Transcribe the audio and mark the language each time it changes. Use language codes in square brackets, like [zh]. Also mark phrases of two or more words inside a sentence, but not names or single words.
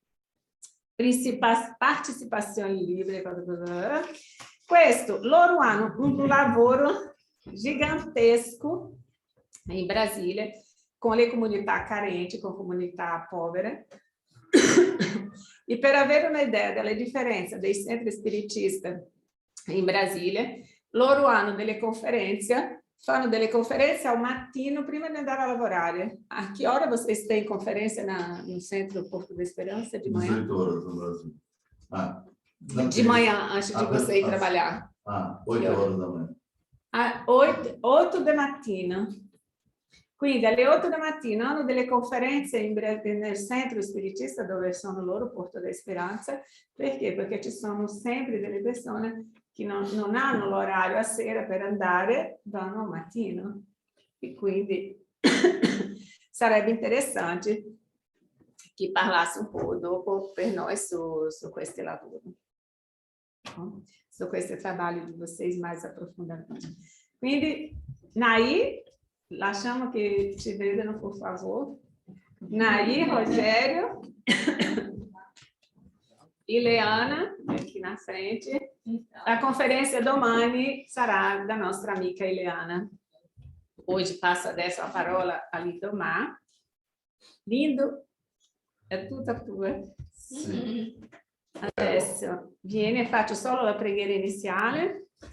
[it] Partecipazione libere, questo, loro hanno un lavoro gigantesco in Brasile con le comunità carenti, con comunità povere. E per avere un'idea della differenza dei centri spiritisti in Brasile, loro hanno delle conferenze, fanno delle conferenze al mattino prima di andare a lavorare. A che ora [pt] vocês têm conferência no Centro Porto da Esperança de manhã? 18 horas no Brasil. De manhã, antes de você ir trabalhar. 8 horas da manhã. [it] 8 da mattina. Quindi alle 8 da mattina hanno delle conferenze nel centro spiritista dove sono loro, Porto da Esperanza. Perché? Perché ci sono sempre delle persone che non hanno l'orario a sera per andare, vanno al mattino. E quindi sarebbe interessante che parlasse un po' dopo per noi su questi lavori, no? Su questi [pt] trabalho di vocês mais aprofundadamente. [it] Quindi, Naí, lasciamo che ci vedano, [pt] por favor. Naí, Rogério, Ileana, aqui na frente. A conferência [it] domani sarà da nostra amica Ileana. [pt] Hoje passo [it] adesso a parola a Lindomar. Lindo, è tutta tua. Sì. Adesso vieni e faccio solo la preghiera iniziale.